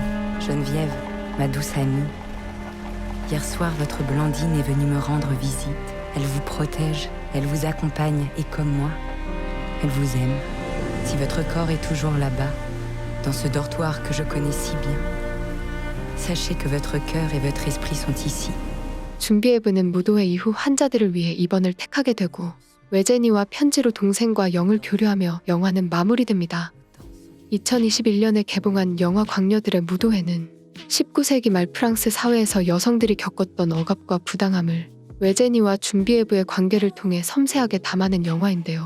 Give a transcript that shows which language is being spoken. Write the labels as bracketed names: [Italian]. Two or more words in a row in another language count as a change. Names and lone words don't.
[French] Geneviève, ma douce amie, hier soir votre Blandine est venue me rendre visite. Elle vous protège, elle vous accompagne, et comme moi, elle vous aime. Si votre corps est toujours là-bas, dans ce dortoir que je connais si bien, sachez que votre cœur et votre esprit sont ici. [Korean] 준비회부는 무도회 이후 환자들을 위해 입원을 택하게 되고 외제니와 편지로 동생과 영을 교류하며 영화는 마무리됩니다. 2021년에 개봉한 영화 광녀들의 무도회는 19세기 말 프랑스 사회에서 여성들이 겪었던 억압과 부당함을 외제니와 준비회부의 관계를 통해 섬세하게 담아낸 영화인데요.